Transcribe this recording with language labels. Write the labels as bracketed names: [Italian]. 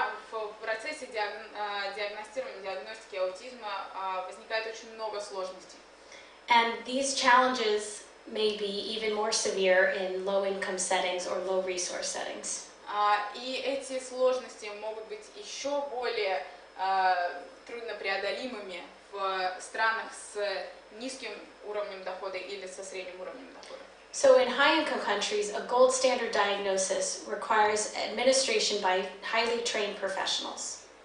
[Russian] В процессе диагностирования, диагностики аутизма возникает очень много сложностей. [English] And these challenges may be even more severe in low-income settings or low-resource settings. [Russian] И эти сложности могут быть еще более труднопреодолимыми в странах с низким уровнем дохода или со средним уровнем дохода. [English] So in high-income countries, a gold standard diagnosis requires administration by highly trained professionals.